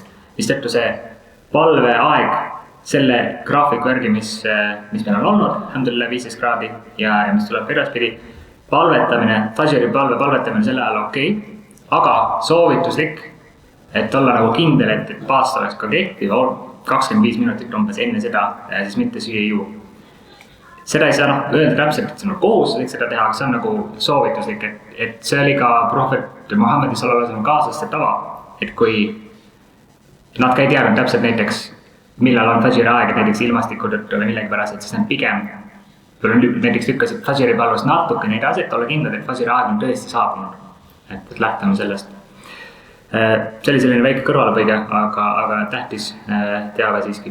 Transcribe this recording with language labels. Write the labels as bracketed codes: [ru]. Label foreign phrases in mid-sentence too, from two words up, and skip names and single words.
[et] Mistõttu see palveaeg selle graafiku järgi, mis meil on olnud, alhamdulillah 15 kraadi ja mis tuleb edaspidi, palvetamine, fajri palvetamine selle ajal okei, aga soovituslik, et olla nagu kindel, et paast oleks ka kehtiv, 25 minutit umbes enne seda siis mitte süüa ei juua. Seda ei saa öelda täpselt, et see on kohustuslik seda teha, aga see on nagu soovituslik, et see oli ka prohvet Muhammedi [ar] صلى الله عليه وسلم [et] kaaslaste tava, et kui nad ka ei teadnud täpselt näiteks, millal on fajri aeg, et näiteks ilmastiku tõttu või millegi pärast, et siis nad pigem näiteks lükkasid fajri palvest natukene edasi, et olla kindlad, et fajri aeg on tõesti saabunud, et lähtame sellest. See oli selline väike kõrvalpõige, aga tähtis teave siiski.